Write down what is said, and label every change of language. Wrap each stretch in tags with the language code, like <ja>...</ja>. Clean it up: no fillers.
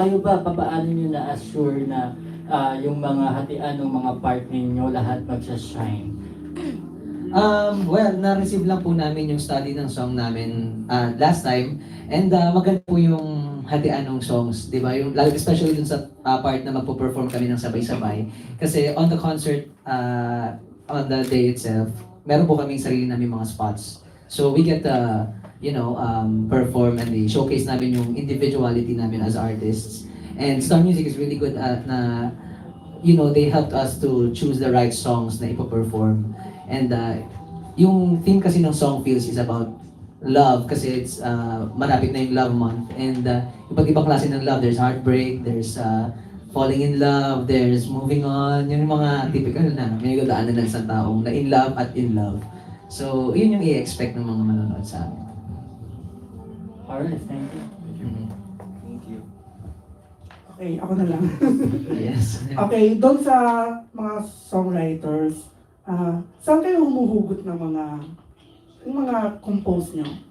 <tl>Kayo ba, paano nyo na-assure na yung mga hatian ng mga part ninyo lahat magsha-shine? Well, na-receive lang po namin yung study ng song namin</tl> <en>last time.</en> <tl>And maganda po yung hatian ng songs, di ba? Yung, especially dun sa part na magpo-perform kami ng sabay-sabay. Kasi</tl> <en>on the concert, on the day itself,</en> <tl>meron po kaming sarili namin mga spots.</tl> <en>So we get to, perform and showcase namin yung individuality namin as artists. And Star Music is really good at na, they helped us to choose the right songs na ipo-perform.</en> <tl>And yung theme kasi ng Song Feels</tl> <en>is about love</en> <tl>kasi it's malapit na yung love month.</tl> <en>And</en> <tl>iba't ibang klase ng</tl> <en>love. There's heartbreak, there's falling in love, there's moving on.</en> <tl>Yun yung mga typical na pinagdaanan ng isang taong na in love at in love. So, yun yung i-expect ng mga manonood sa amin.</tl> <en>Alright, thank you. Thank you.</en> <tl>Okay, ako na lang.</tl> <en>Yes.</en> <tl>Okay, doon sa mga songwriters, saan kayo humuhugot ng mga compose nyo?</tl>